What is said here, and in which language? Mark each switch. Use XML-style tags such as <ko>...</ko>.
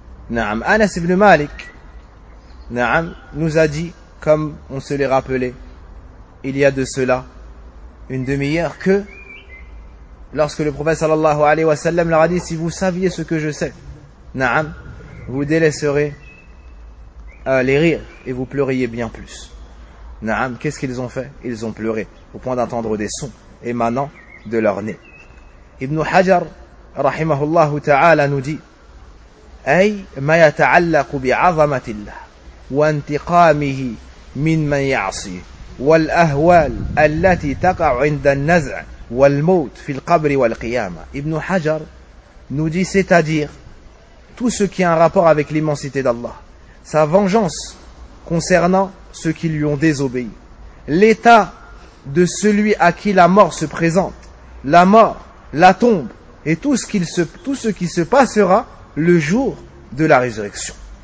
<fr>Na'am, Anas ibn Malik, na'am, nous a dit, comme on se l'est rappelé, il y a de cela une demi-heure, que lorsque le prophète sallallahu alayhi wa sallam leur a dit, si vous saviez ce que je sais, na'am, vous délaisserez les rires et vous pleuriez bien plus. Na'am, qu'est-ce qu'ils ont fait? Ils ont pleuré, au point d'entendre des sons émanant de leur nez. Ibn Hajar, rahimahullahu ta'ala, nous dit,</fr> <ar>أي ما يتعلق بعظمة الله وانتقامه من من يعصي والأهوال التي تقع عند النزع والموت في القبر والقيامة.</ar> <fr>Ibn Hajar nous dit, c'est-à-dire tout ce qui a un rapport avec l'immensité d'Allah, sa vengeance concernant ceux qui lui ont désobéi, l'état de celui à qui la mort se présente, la mort, la tombe et tout ce qui se passera le jour de la résurrection.</fr>